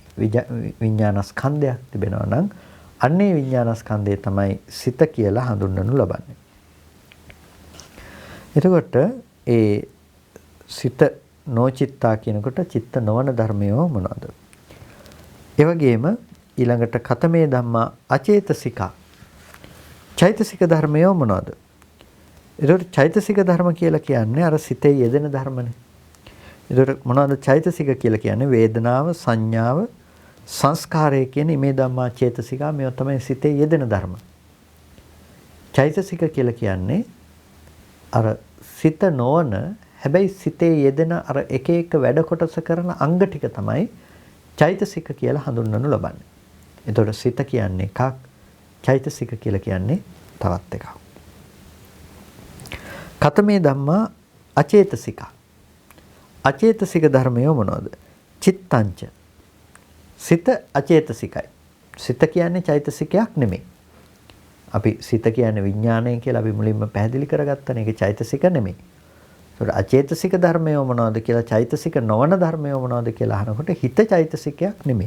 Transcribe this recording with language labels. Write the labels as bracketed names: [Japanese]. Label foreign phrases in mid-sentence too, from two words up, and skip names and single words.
[Sinhala] විඥානස්කන්ධයක් තිබෙනවා නම් අන්නේ විඥානස්කන්ධය තමයි සිත කියලා හඳුන්වනු ලබන්නේ. එතකොට ඒ සිත නොචිත්තා කියනකොට චිත්ත නොවන ධර්මය මොනවද? ඒ වගේම ඊළඟට [Pali] කතමේ ධම්මා අචේතසිකා. [Sinhala] චෛතසික ධර්මය මොනවද? ඒකට චෛතසික ධර්ම කියලා කියන්නේ අර සිතේ යෙදෙන ධර්මනේ. ඒකට මොනවද චෛතසික කියලා කියන්නේ? වේදනාව, සංඥාව, සංස්කාරය කියන මේ [Pali] ධම්මා චේතසිකා [Sinhala] මේවා තමයි සිතේ යෙදෙන ධර්ම. චෛතසික කියලා කියන්නේ අර සිත නොවන හැබැයි සිතේ යෙදෙන අර එක එක වැඩ කොටස කරන අංග ටික තමයි චෛතසික කියලා හඳුන්වනු ලබන්නේ. එතකොට සිත කියන්නේ එකක්, චෛතසික කියලා කියන්නේ තවත් එකක්. [Pali] කතමේ ධම්මා අචේතසික. [Sinhala] අචේතසික ධර්මය මොනවද? චිත්තංච. සිත අචේතසිකයි. සිත කියන්නේ චෛතසිකයක් නෙමෙයි. අපි සිත කියන්නේ විඥානය කියලා අපි මුලින්ම පැහැදිලි කරගත්තනේ. ඒක චෛතසික නෙමෙයි. ඒකට අචේතසික ධර්මය මොනවද කියලා චෛතසික නොවන ධර්මය මොනවද කියලා අහනකොට හිත චෛතසිකයක් නෙමෙයි.